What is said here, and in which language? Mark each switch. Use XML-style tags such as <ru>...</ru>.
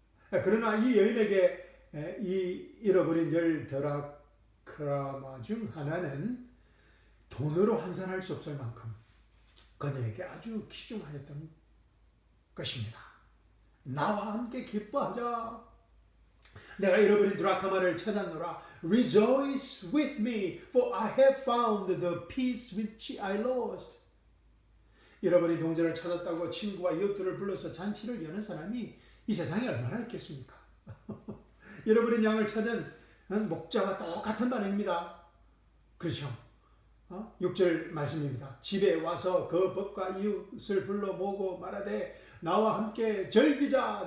<ko>그러나 이 여인에게 이 잃어버린 10 드라크마 중 하나는 돈으로 환산할 수 없을 만큼 그녀에게 아주 귀중하였던 것입니다. 나와 함께 기뻐하자. 내가 잃어버린 드라크마를 찾았노라.</ko> <en>Rejoice with me, for I have found the piece which I lost.</en> <ko>잃어버린 동전을 찾았다고 친구와 이웃들을 불러서 잔치를 여는 사람이 이 세상에 얼마나 있겠습니까? 잃어버린 양을 찾은 목자와 똑같은 반응입니다. 그렇죠? 6절 말씀입니다. 집에 와서 그 벗과 이웃을 불러 모으고 말하되 나와 함께 즐기자.</ko>